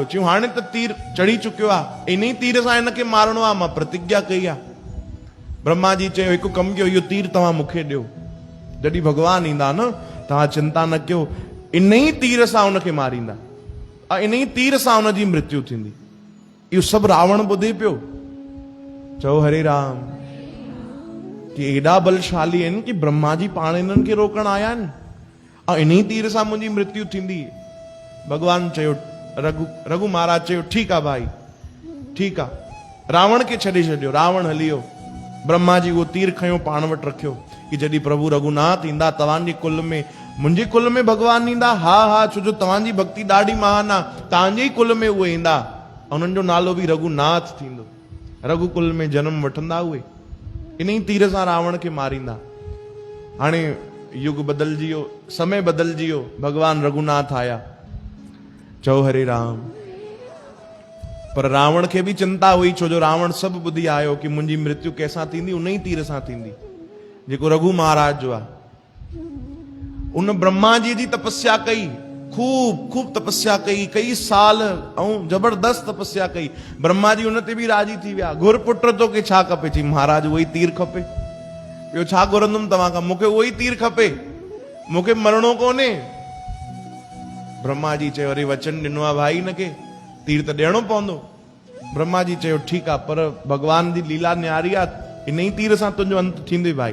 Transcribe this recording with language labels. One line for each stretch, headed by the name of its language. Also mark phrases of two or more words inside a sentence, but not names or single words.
Sindhi: चयूं हाणे त तीर चढ़ी चुकियो आहे, इन ई तीर सां हिनखे मारणो आहे, मां प्रतिज्ञा कई आहे। ब्रह्मा जी चयो हिकु कमु कयो, इहो तीर तव्हां मूंखे ॾियो। जॾहिं भॻवान ईंदा न तव्हां चिंता न कयो, इन ई तीर सां हुनखे मारींदा, इन ई तीर सां हुनजी मृत्यु थींदी। इहो सभु रावण ॿुधे पियो। चओ हरे राम। कि एॾा बलशाली आहिनि कि ब्रह्मा जी पाण हिननि खे रोकण आया आहिनि ऐं इन ई तीर सां मुंहिंजी मृत्यु थींदी। भॻवान चयो, रघु महाराज चयो ठीकु आहे भाई, ठीकु आहे। रावण खे छॾे छॾियो। रावण हली वियो। ब्रह्मा जी उहो तीर खयो, पाण वटि रखियो कि जॾहिं प्रभु रघुनाथ ईंदा तव्हांजे कुल में, मुंहिंजे कुल में भॻवान ईंदा। हा छो जो तव्हांजी भक्ति ॾाढी महान आहे, तव्हांजे ई कुल में उहे ईंदा, उन्हनि जो नालो बि रघुनाथ थींदो। रघुकुल में जन्म वठंदा उहे, इन ई तीर सां रावण खे मारींदा। हाणे युग बदिलजी वियो, समय बदिलजी वियो, भॻवान रघुनाथ आया। चओ हरे राम। पर रावण खे बि चिंता हुई, छो जो रावण सभु ॿुधी आयो कि मुंहिंजी मृत्यु कंहिंसां थींदी, उन ई तीर सां थींदी जेको रघु महाराज जो आहे। उन ब्रह्मा जी तपस्या कई, खूब तपस्या कई साल ऐं जबरदस्त तपस्या कई। ब्रह्मा जी उन ते बि राजी थी विया। घुर पुट तोखे छा खपे? चई महाराज उहो ई तीर खपे। ॿियो छा घुरंदुमि तव्हां खां? मूंखे उहो ई तीर खपे, मूंखे मरणो कोन्हे। ब्रह्मा जी चयो अरे वचन ॾिनो आहे भाई, हिनखे तीर त ॾियणो पवंदो। ब्रह्मा जी चयो ठीकु आहे, पर भॻवान जी लीला न्यारी आहे, इन ई तीर सां तुंहिंजो अंत थींदो भाई।